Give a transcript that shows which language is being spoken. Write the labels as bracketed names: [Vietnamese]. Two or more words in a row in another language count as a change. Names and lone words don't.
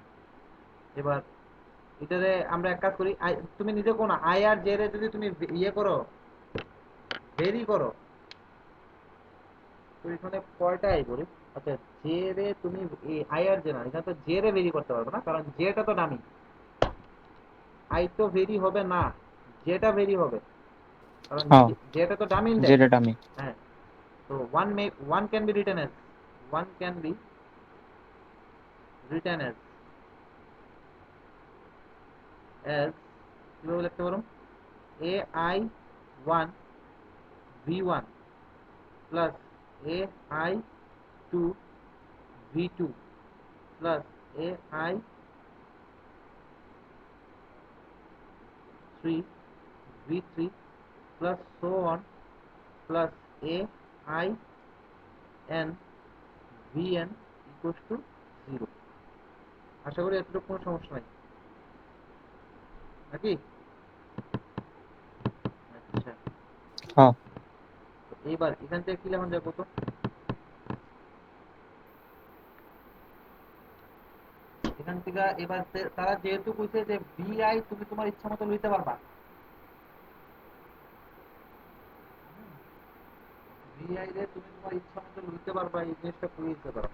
[Bangla] এবার এটারে আমরা এক কাজ করি, তুমি নিজে কোন আই আর জে রে যদি তুমি ইয়ে করো ভেরি করো তো এখানে কয়টা আই করি। আচ্ছা জে রে তুমি আই আর জে না, এখানে তো জে রে ভেরি করতে পারবে না কারণ জেটা তো ডামি, আই তো ভেরি হবে না, জেটা ভেরি হবে কারণ হ্যাঁ জেটা তো [English] dummy index. [Bangla] যেটা আমি হ্যাঁ, তো [English] one can be written as one can be written [Bangla] as কিভাবে লিখতে পারো, [English] ai 1 v1 plus ai 2 v2 plus ai 3 v3 plus so on plus ai n vn equals to 0। [Bangla] আশা করি এতটুকু কোনো সমস্যা নাই নাকি? আচ্ছা হ্যাঁ তো এইবার এখান থেকে কি লেখা যায় কত, এখান থেকে এবার তারা যেহেতু কইছে যে vi তুমি তোমার ইচ্ছা মতো লইতে পারবা, vi রে তুমি তোমার ইচ্ছা মতো লইতে পারবা, এই জিনিসটা কইতে পারো।